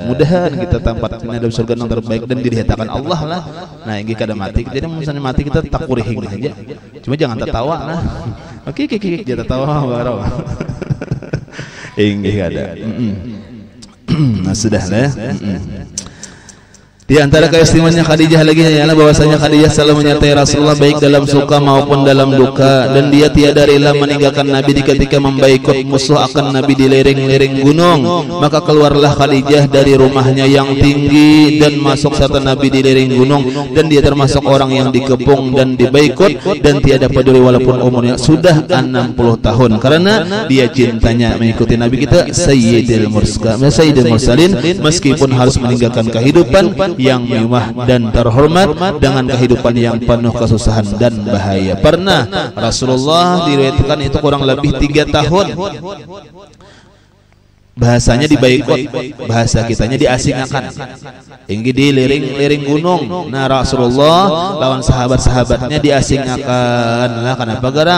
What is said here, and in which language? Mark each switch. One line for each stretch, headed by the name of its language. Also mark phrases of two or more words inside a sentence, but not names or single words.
Banjar: Mudahan kita tempatnya dalam surga yang terbaik dan dilihatkan Allah lah. Nah, inggih kada mati. Jadi misalnya mati kita takurihing aja. Cuma jangan tertawa nah. Oke, jangan tertawa baru. Inggih kada. Nah, sudah lah. Di antara keistimewaannya Khadijah lagi hanyalah bahwasanya Khadijah selalu menyertai Rasulullah baik dalam suka maupun dalam duka, dan dia tiada rela meninggalkan Nabi di ketika membaikot musuh akan Nabi di lereng-lereng gunung. Maka keluarlah Khadijah dari rumahnya yang tinggi dan masuk serta Nabi di lereng gunung, dan dia termasuk orang yang dikepung dan dibaikot dan tiada peduli walaupun umurnya sudah 60 tahun karena dia cintanya mengikuti Nabi kita
Arabic: سيد المرسلين
Banjar: meskipun harus meninggalkan kehidupan yang mewah dan terhormat dengan kehidupan yang penuh kesusahan dan bahaya. Pernah Rasulullah diriwayatkan itu kurang lebih 3 tahun bahasanya dibaikot, bahasa kitanya diasingkan. Inggih di lereng gunung. Nah Rasulullah lawan sahabat-sahabatnya diasingkan. Nah kenapa garang?